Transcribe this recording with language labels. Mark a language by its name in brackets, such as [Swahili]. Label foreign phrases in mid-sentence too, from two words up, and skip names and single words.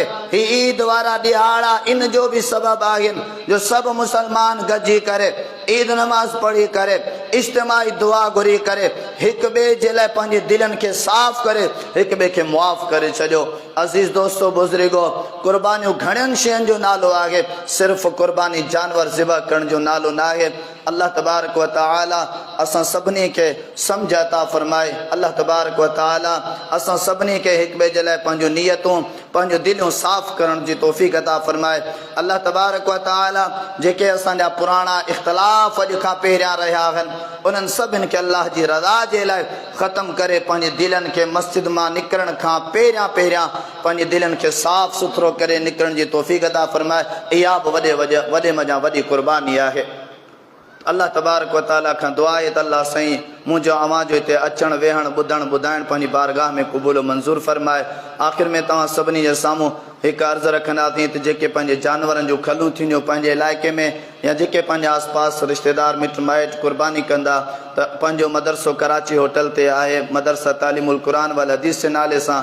[Sindhi] ही ईद वारा ॾिहाड़ा इन जो बि सबबु आहिनि जो सभु मुस्लमान गॾिजी करे ईद नमाज़ पढ़ी करे इज्तिमाई दुआ घुरी करे हिक ॿिए जे लाइ पंहिंजे दिलनि खे साफ़ करे हिक ॿिए खे मुआफ़ करे छॾियो। अज़ीज़ दोस्तो बुज़ुर्गो, क़ुर्बानियूं घणनि शयुनि जो नालो आहे, सिर्फ़ु क़ुर्बानी जानवर ज़िबा करण जो नालो न आहे। [Arabic] الله تبارك وتعالى [Sindhi] असां सभिनी खे सम्झ अता फ़रमाए। [Arabic] الله تبارك وتعالى [Sindhi] असां सभिनी खे हिक ॿिए जे लाइ पंहिंजूं नियतूं, पंहिंजूं दिलियूं साफ़ करण जी तौफ़ीक़ अता फ़रमाए। [Arabic] الله تبارك وتعالى [Sindhi] जेके असांजा पुराणा इख़्तिलाफ़ अॼु खां पहिरियां रहिया आहिनि, उन्हनि सभिनि खे अल्लाह जी रज़ा जे लाइ ख़तमु करे पंहिंजे दिलनि खे मस्जिद मां निकिरण खां पहिरियां पंहिंजे दिलनि खे साफ़ सुथरो करे निकिरण जी तौफ़ीक़ अता फ़रमाए। इहा बि वॾे मज़ा वॾी क़ुर्बानी आहे। [Arabic] الله تبارك وتعالى [Sindhi] खां दुआ आहे त अल्लाह साईं मुंहिंजो अवां जो हिते अचणु वेहणु ॿुधणु ॿुधाइणु पंहिंजी बारगाह में क़बूल मंज़ूर फ़रमाए। आख़िर में तव्हां सभिनी जे साम्हूं हिकु अर्ज़ु रखंदासीं त जेके पंहिंजे जानवरनि जूं खलूं थींदियूं पंहिंजे इलाइक़े में या जेके पंहिंजे आस पास रिश्तेदार मिट माइट क़ुर्बानी कंदा त पंहिंजो मदरसो कराची होटल ते आहे, मदरसा तालीमुल क़ुरान वल हदीस जे नाले सां।